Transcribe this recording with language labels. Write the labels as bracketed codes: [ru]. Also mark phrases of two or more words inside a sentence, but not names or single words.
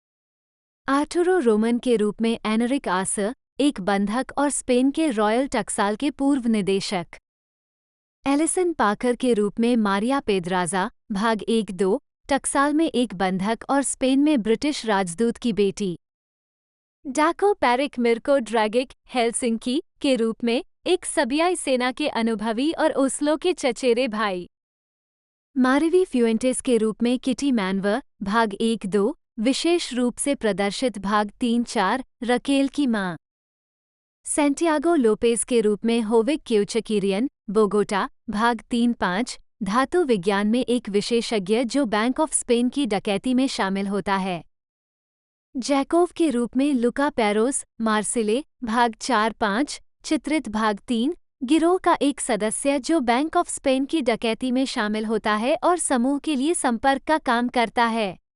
[hi] आर्टुरो रोमन के रूप में एनरिक आसर एक बंधक और स्पेन के रॉयल टक्साल के पूर्व निदेशक। एलिसन पाकर के रूप में मारिया पेद्राजा भाग 1-2 टक्साल में एक बंधक और स्पेन में ब्रिटिश राजदूत की बेटी। डाको पैरिक मिर्को ड्रैगिक हेलसिंकी के रूप में एक सबियाई सेना के अनुभवी और ओस्लो के चचेरे भाई। मारिवी फ्यूएंटेस के रूप में किटी मैनवर भाग 1-2 विशेष रूप से प्रदर्शित भाग 3-4 रकेल की मां। सैंटियागो लोपेज के रूप में होविक क्यूचकीरियन बोगोटा भाग 3-5 धातु विज्ञान में एक विशेषज्ञ जो बैंक ऑफ स्पेन की डकैती में शामिल होता है। जैकोव के रूप में लुका पेरोस मार्सिले भाग 4-5 चित्रित भाग 3 गिरोह का एक सदस्य जो बैंक ऑफ स्पेन की डकैती में शामिल होता है और समूह के लिए संपर्क का काम करता है।